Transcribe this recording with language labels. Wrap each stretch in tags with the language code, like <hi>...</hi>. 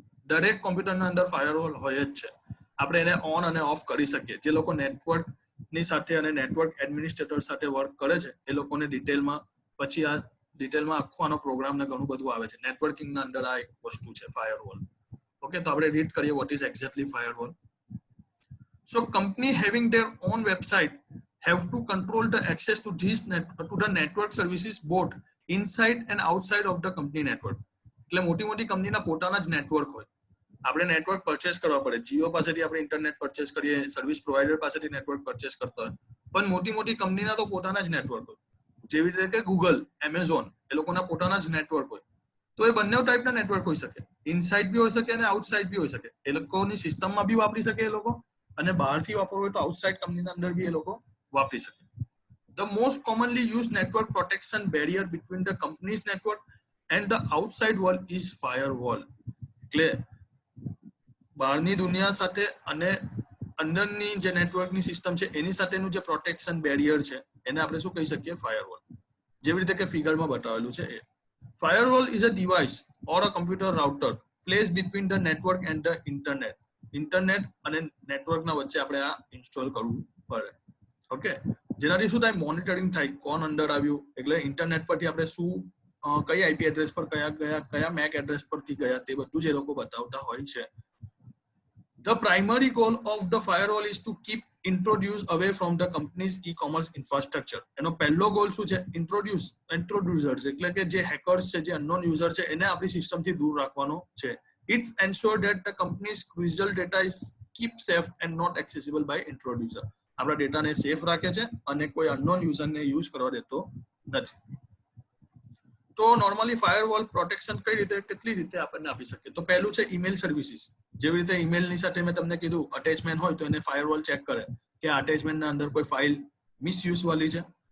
<gu>દરેક કોમ્પ્યુટરના અંદર ફાયરવોલ હોય જ છે. આપણે એને ઓન અને ઓફ કરી શકીએ. જે લોકો નેટવર્કની સાથે અને નેટવર્ક એડમિનિસ્ટ્રેટર સાથે વર્ક કરે છે એ લોકોને ડિટેલમાં આખો આનો પ્રોગ્રામ ને ઘણું બધું આવે છે. નેટવર્કિંગના અંદર આ એક વસ્તુ છે ફાયરવોલ. ઓકે. તો આપણે રીડ કરીએ</gu> <en>What is exactly firewall. So company having their own website have to control the access to the network services both inside and outside of the company network.</en> <gu>એટલે મોટી કંપનીના પોતાના જ નેટવર્ક હોય. આપણે નેટવર્ક પરચેસ કરવા પડે. જીઓ પાસેથી આપણે ઇન્ટરનેટ પરચેસ કરીએ, સર્વિસ પ્રોવાઇડર પાસેથી નેટવર્ક પરચેસ કરતા હોય, પણ મોટી કંપનીના તો પોતાના જ નેટવર્ક હોય. જેવી રીતે કે ગૂગલ, એમેઝોન, એ લોકોના પોતાના જ નેટવર્ક હોય. તો એ બંને ટાઈપના નેટવર્ક હોઈ શકે. ઇનસાઇડ બી હોઈ શકે અને આઉટસાઇડ બી હોઈ શકે. એ લોકોની સિસ્ટમમાં બી વાપરી શકે એ લોકો, અને બહારથી વાપરવું હોય તો આઉટસાઇડ કંપનીના અંદર બી એ લોકો વાપરી શકે.</gu> <en>The most commonly used network protection barrier between the company's network and the outside world is firewall.</en> <gu>એટલે બહારની દુનિયા સાથે અને અંદરની જે નેટવર્કની સિસ્ટમ છે એની સાથેનું જે પ્રોટેક્શન બેરિયર છે એને આપણે શું કહી શકીએ? ફાયરવોલ. જેવી રીતે કે ફિગરમાં બતાવેલું છે એ.</gu> <en>Firewall is a device or a computer router placed between the network and the internet.</en> <gu>Internet અને નેટવર્કના વચ્ચે આપણે આ ઇન્સ્ટોલ કરવું પડે. ઓકે, જેનાથી શું થાય, મોનિટરિંગ થાય, કોણ અંદર આવ્યું, એટલે ઇન્ટરનેટ પરથી આપણે શું કઈ આઈપી એડ્રેસ પર કયા મેક એડ્રેસ પરથી ગયા તે બધું જ એ લોકો બતાવતા હોય છે.</gu> <en>The primary goal of the firewall is to keep introduce away from the company's e-commerce infrastructure.</en> <gu>એનો પહેલો ગોલ શું છે? ઇન્ટ્રોડ્યુસર્સ એટલે કે જે હેકર્સ છે, જે અનનોન યુઝર છે, એને આપણી સિસ્ટમથી દૂર રાખવાનો છે.</gu> <en>It's ensure that the company's crucial data is keep safe and not accessible by introducer.</en> <gu>આપણા ડેટાને સેફ રાખે છે અને કોઈ અનનોન યુઝરને યુઝ કરવા દેતો નથી. તો નોર્મલી ફાયરવોલ પ્રોટેક્શન કઈ રીતે, કેટલી રીતે આપણને આપી શકે? તો પહેલું છે ઈમેલ સર્વિસીસ. જેવી રીતે ઈમેલની સાથે મેં તમને કીધું અટેચમેન્ટ હોય તો એને ફાયરવોલ ચેક કરે કે આ અટેચમેન્ટના અંદર કોઈ ફાઇલ મિસયુઝ વાળી છે.</gu>